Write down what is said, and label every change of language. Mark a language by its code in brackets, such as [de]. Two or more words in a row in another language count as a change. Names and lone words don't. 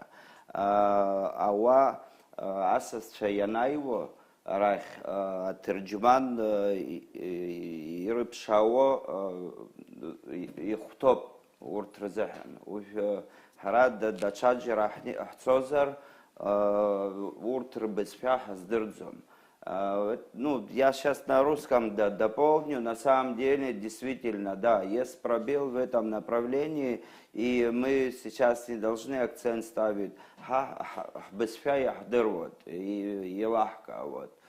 [ab] Ауаа асасцәа ианааиуа арахь аҭырџьман ирыԥшаауа ихәҭоуп урҭ рзыҳәан. Ҳара даҽаџьара ҳцозар урҭ рбызшәа ҳаздырӡом. [ru] Ну, я сейчас на русском дополню. На самом деле, действительно, да, есть пробел в этом направлении, и мы сейчас не должны акцент ставить [ab] бызшәа иаҳдыруат [ru] и лахка. Вот.